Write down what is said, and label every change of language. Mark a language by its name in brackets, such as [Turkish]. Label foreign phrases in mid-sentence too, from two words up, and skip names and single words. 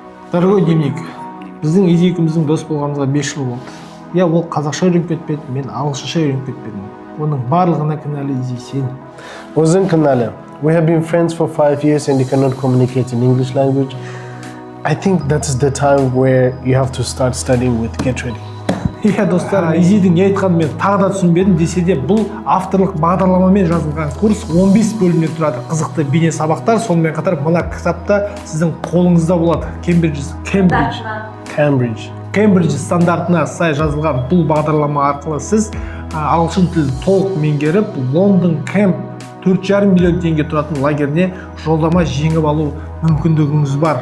[Russian] Дорогой дневник, [Kazakh] біздің екеуміздің дос болғанымызға 5 жыл болды. Я ол қазақша үйреніп кетпеді, мен ағылшынша үйреніп кетпедім. Оның барлығына кінәлі Изи сен. Өзің кінәлі. [English] We have been friends for 5 years and you cannot communicate in English language. I think that's the time where you have to start studying with Get Ready. [Kazakh] Иә достар, Изидің не айтқанын мен тағы да түсінбедім десе де, бұл авторлық бағдарламамен жазылған курс 15 бөлімнен тұрады. Қызықты бейне сабақтар, сонымен қатар мына кітапта сіздің қолыңызда болады. Кембридж стандартына сай жазылған бұл бағдарлама арқылы сіз ағылшын тілін толық меңгеріп, Лондон Кэмп 4,5 миллион теңге тұратын лагеріне жолдама жеңіп алу мүмкіндігіңіз бар.